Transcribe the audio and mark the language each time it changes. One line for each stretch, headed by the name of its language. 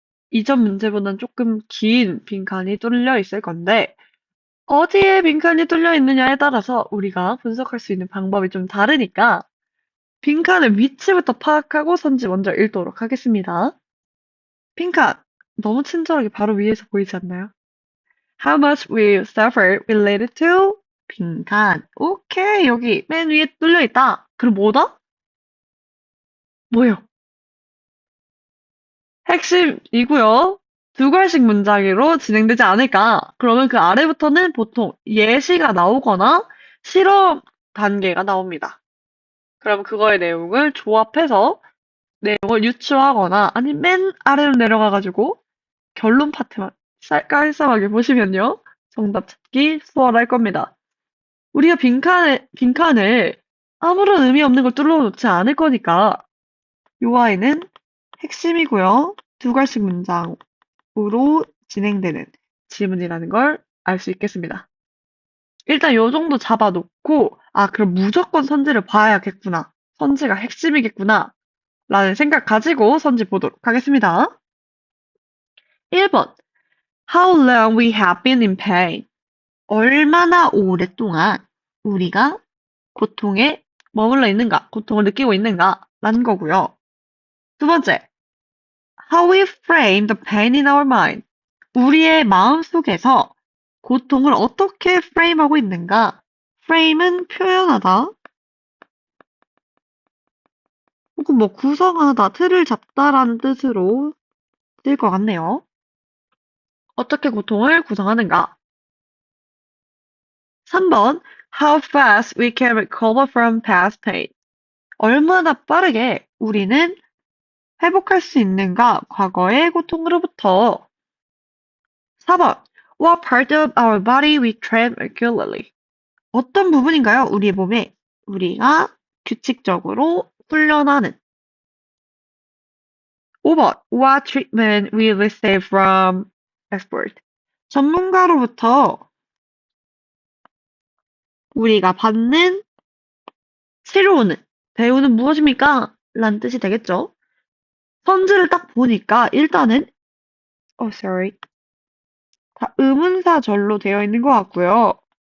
Korean: 이전 문제보다는 조금 긴 빈칸이 뚫려 있을 건데 어디에 빈칸이 뚫려 있느냐에 따라서 우리가 분석할 수 있는 방법이 좀 다르니까 빈칸의 위치부터 파악하고 선지 먼저 읽도록 하겠습니다. 빈칸! 너무 친절하게 바로 위에서 보이지 않나요?
English: How much will you suffer related to 빈칸.
Korean: 오케이, 여기 맨 위에 뚫려 있다. 그럼 뭐다? 뭐예요? 핵심이고요. 두 글씩 문장으로 진행되지 않을까? 그러면 그 아래부터는 보통 예시가 나오거나 실험 단계가 나옵니다. 그럼 그거의 내용을 조합해서 내용을 유추하거나 아니면 맨 아래로 내려가가지고 결론 파트만 깔끔하게 보시면요. 정답 찾기 수월할 겁니다. 우리가 빈칸을 아무런 의미 없는 걸 뚫어놓지 않을 거니까 요 아이는 핵심이고요. 두 갈씩 문장으로 진행되는 질문이라는 걸 알 수 있겠습니다. 일단 요 정도 잡아놓고 아 그럼 무조건 선지를 봐야겠구나. 선지가 핵심이겠구나. 라는 생각 가지고 선지 보도록 하겠습니다.
English: 1번 How long we have been in pain.
Korean: 얼마나 오랫동안 우리가 고통에 머물러 있는가, 고통을 느끼고 있는가 라는 거고요.
English: 두 번째, how we frame the pain in our mind.
Korean: 우리의 마음속에서 고통을 어떻게 프레임하고 있는가. frame은 표현하다, 혹은 뭐 구성하다, 틀을 잡다라는 뜻으로 쓸 것 같네요. 어떻게 고통을 구성하는가.
English: 3번, how fast we can recover from past pain.
Korean: 얼마나 빠르게 우리는 회복할 수 있는가, 과거의 고통으로부터.
English: 4번, what part of our body we train regularly.
Korean: 어떤 부분인가요? 우리의 몸에 우리가 규칙적으로 훈련하는.
English: 5번, what treatment we receive from expert.
Korean: 전문가로부터 우리가 받는 치료는, 배우는 무엇입니까? 라는 뜻이 되겠죠. 선지를 딱 보니까 일단은 sorry. 다 의문사절로 되어 있는 것 같고요.